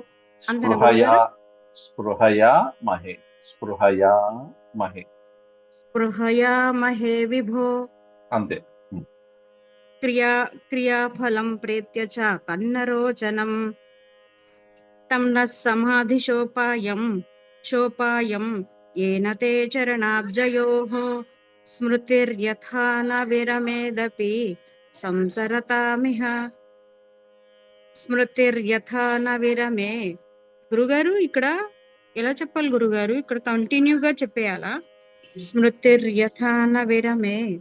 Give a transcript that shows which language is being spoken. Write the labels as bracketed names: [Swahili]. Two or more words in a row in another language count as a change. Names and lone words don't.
[Sanskrit] స్పృహయామహే విభో. [Telugu] అంతే. [Sanskrit] క్రియాఫలం ప్రేత్య చ కన్నరోచనం. తం న సమాధిశోపాయం येन ते चरणाब्जयोः స్మృతిర్యథా న విరమేదపి సంసరతామిహ. స్మృతిర్యథా న విరమే. [Telugu] గురుగారు ఇక్కడ ఎలా చెప్పాలి గురుగారు? ఇక్కడ కంటిన్యూగా చెప్పేయాలా? [Sanskrit] స్మృతిర్యథా న విరమే.